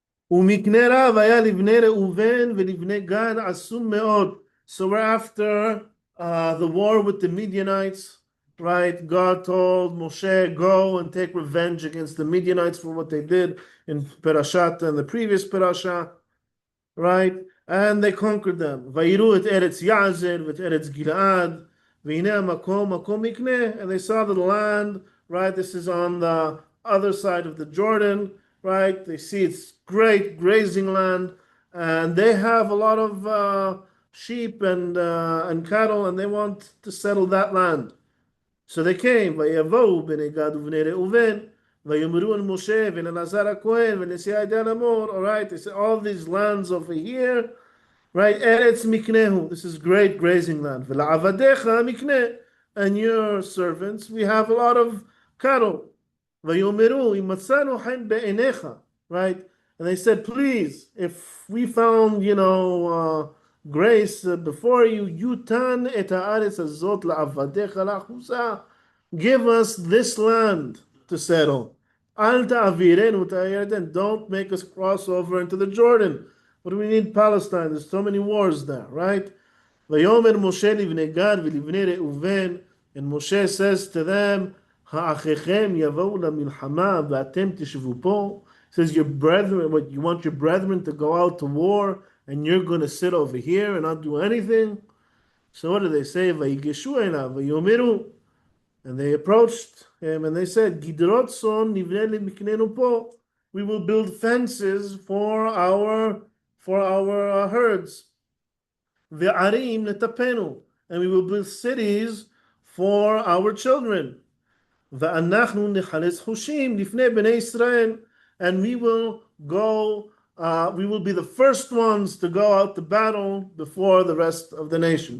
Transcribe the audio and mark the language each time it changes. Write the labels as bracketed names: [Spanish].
[Hebrew] ומקנה רב היה לבני ראובן ולבני גד עצום מאוד. [English] So we're after the war with the Midianites, right? God told Moshe, go and take revenge against the Midianites for what they did in Perashat and the previous Perasha, right? And they conquered them. [Hebrew] ויראו את ארץ יעזר ואת ארץ גלעד, והנה המקום, מקום מקנה, [English] and they saw the land, right? This is on the other side of the Jordan, right? They see it's great grazing land, and they have a lot of sheep and cattle, and they want to settle that land. So they came. [Hebrew] ויבואו בני גד ובני ראובן, ויאמרו אל משה ולנזר הכהן ולנשיא העדה לאמור. [English] All right, they say all these lands over here, right? [Hebrew] Eretz miknehu. [English] This is great grazing land. [Hebrew] ולעבדיך mikneh, [English] and your servants, we have a lot of cattle. [Hebrew] ויאמרו אם מצאנו חן בעיניך, right? [English] And they said, please, if we found, grace before you, [Hebrew] yutan et haaretz hazot la'avadecha la'achusa, [English] give us this land to settle. [Hebrew] Al ta'avirenu ta'ayarden, [English] don't make us cross over into the Jordan. What do we need Palestine? There's so many wars there, right? [Hebrew] ויאמר משה לבני גד ולבני ראובן, [English] and Moshe says to them, [Hebrew] האחיכם יבואו למלחמה ואתם תשבו פה. [English] Says your brethren, what you want your brethren to go out to war, and you're going to sit over here and not do anything. So what do they say? [Hebrew] ויגשו אליו ויאמרו, [English] and they approached him and they said, [Hebrew] גדרות צאן נבנה למקננו פה. [English] We will build fences for our herds. [Hebrew] וערים לטפנו, [English] and we will build cities for our children. [Hebrew] ואנחנו נחלץ חושים לפני בני ישראל, [English] and we will be the first ones to go out to battle before the rest of the nation.